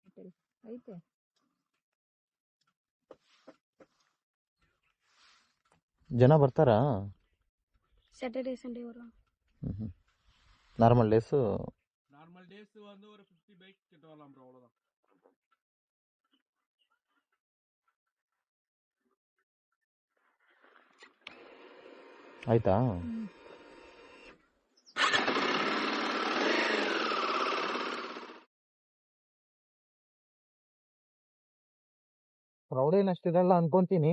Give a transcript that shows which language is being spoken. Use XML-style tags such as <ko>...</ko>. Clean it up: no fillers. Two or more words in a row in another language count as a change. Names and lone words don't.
<kn>ಹೋಟೆಲ್ ಐತೆ. ஜன ಬರ್ತಾರಾ?</kn> <en>Saturday Sunday</en> <ta>வரும்.</ta> <en>normal days</en> <ta>வந்து ஒரு 50 பைக் கிட்ட வரலாம் ப்ரோ, அவ்வளவுதான்.</ta> <kn>ಆಯ್ತಾ? ಕ್ರೌಡ್ ಏನು ಅಷ್ಟಿರಲ್ಲ ಅನ್ಕೊಂತೀನಿ.</kn>